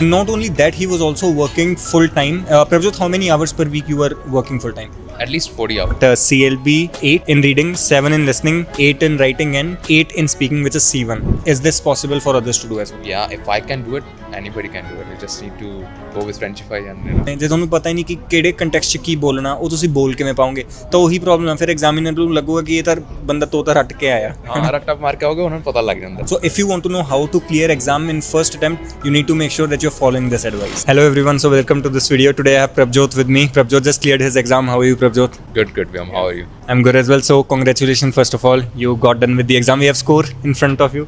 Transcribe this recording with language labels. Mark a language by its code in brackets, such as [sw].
[en] Not only that, he was also working full time. Prabhjot, how many hours per week you were working full time? At least 40 hours. CLB 8 in reading, 7 in listening, 8 in writing and 8 in speaking, which is C1. Is this possible for others to do as well? Yeah, if I can do it, anybody can do it. You just need to go with Frenchify and [pa] ਜੇ ਤੁਹਾਨੂੰ ਪਤਾ ਹੀ ਨਹੀਂ ਕਿ ਕਿਹੜੇ context 'ਚ ਕੀ ਬੋਲਣਾ ਉਹ ਤੁਸੀਂ ਬੋਲ ਕਿਵੇਂ ਪਾਓਗੇ ਤਾਂ ਉਹੀ ਪ੍ਰੋਬਲਮ ਹੈ ਫਿਰ ਐਗਜ਼ਾਮੀਨਰ ਨੂੰ ਲੱਗੂਗਾ ਕਿ ਇਹ ਤਾਂ ਬੰਦਾ ਤੋਤਾ ਰੱਟ ਕੇ ਆਇਆ ਹਾਂ ਰੱਟਾ ਮਾਰ ਕੇ ਆਓਗੇ ਉਹਨਾਂ ਨੂੰ ਪਤਾ ਲੱਗ ਜਾਂਦਾ [en] So if you want to know how to clear exam in first attempt, you need to make sure that you're following this advice. Hello everyone, so welcome to this video. Today I have Prabhjot with me. Prabhjot just cleared his exam. How are you, Prabhjot? Good, Vyom. How are you? I'm good as well. So congratulations first of all. You got done with the exam. We have score in front of you.